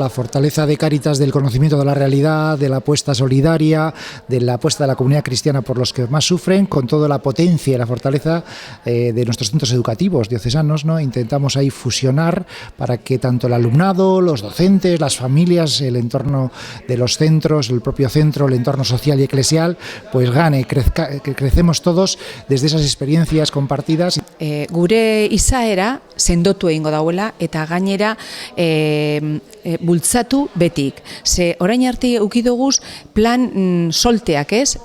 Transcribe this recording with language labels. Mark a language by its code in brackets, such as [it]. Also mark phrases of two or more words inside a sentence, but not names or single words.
[es] La fortaleza de Cáritas del conocimiento de la realidad, de la apuesta solidaria, de la apuesta de la comunidad cristiana por los que más sufren, con toda la potencia y la fortaleza de nuestros centros educativos diocesanos, ¿no? Intentamos ahí fusionar para que tanto el alumnado, los docentes, las familias, el entorno de los centros, el propio centro, el entorno social y eclesial, pues gane, crecemos todos desde esas experiencias compartidas. [eu] Gure izaera sendotu egingo dauela eta gainera bultzatu betik. Ze orain arte ukidoguz plan solteak, ez?